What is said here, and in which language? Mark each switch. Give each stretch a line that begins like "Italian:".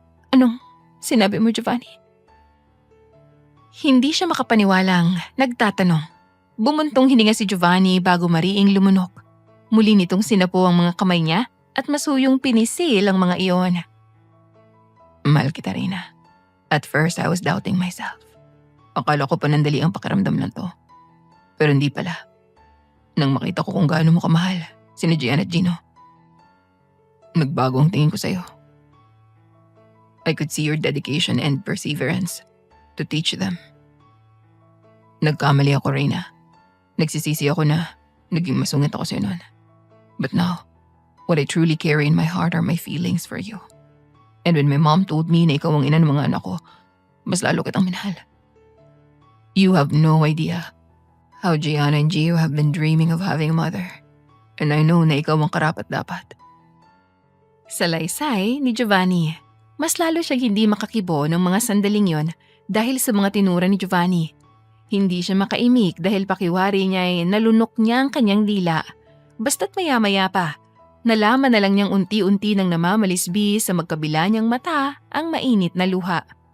Filipino: Anong sinabi mo, Giovanni? Hindi siya makapaniwalang nagtatanong. Bumuntong hininga si Giovanni bago mariing lumunok. Muli nitong sinapo ang mga kamay niya at masuyong pinisil ang mga iyon. Mahal kita, Reyna.
English: At first, I was doubting myself.
Filipino: Akala ko panandali ang pakiramdam lang to. Pero hindi pala. Nang makita ko kung gaano mo kamahal, sina Gian at Gino, nagbago ang tingin ko sa'yo.
English: I could see your dedication and perseverance to teach them.
Filipino: Nagkamali ako, Reyna. Nagsisisi ako na naging masungit ako sa'yo noon.
English: But now, what I truly carry in my heart are my feelings for you. And when my mom told me
Filipino: na ikaw ang ina ng mga anak ko, mas lalo kitang minahal.
English: You have no idea how Gianna and Gio have been dreaming of having a mother. And I know
Filipino: na ikaw ang karapat-dapat. Sa laysay ni Giovanni, mas lalo siyang hindi makakibo ng mga sandaling yon dahil sa mga tinura ni Giovanni. Hindi siya makaimik dahil pakiwari niya ay nalunok niya ang kanyang dila. Basta't maya-maya pa, nalaman na lang niyang unti-unti nang namamalisbi sa magkabila niyang mata ang mainit na luha.